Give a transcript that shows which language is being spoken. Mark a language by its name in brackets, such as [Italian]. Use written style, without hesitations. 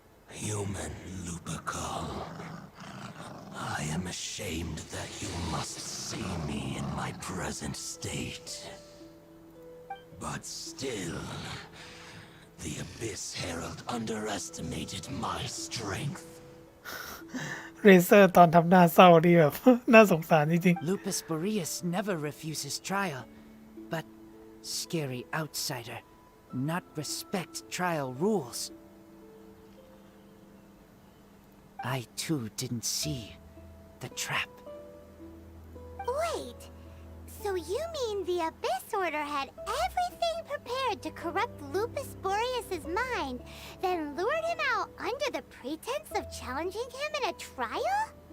[English] Human Lupercal, I am ashamed that you must see me in my present state. But still, the Abyss Herald underestimated my strength. [Thai] เรเซอร์ตอนทำหน้าเศร้าดีแบบ น่าสงสารจริง [English] Lupus Boreas never refuses trial, but scary outsider, not respect trial rules. I too didn't see the trap. Wait, so you mean the Abyss Order had everything prepared to corrupt Lupus Boreas's mind, then lured him out under the pretense of challenging him in a trial?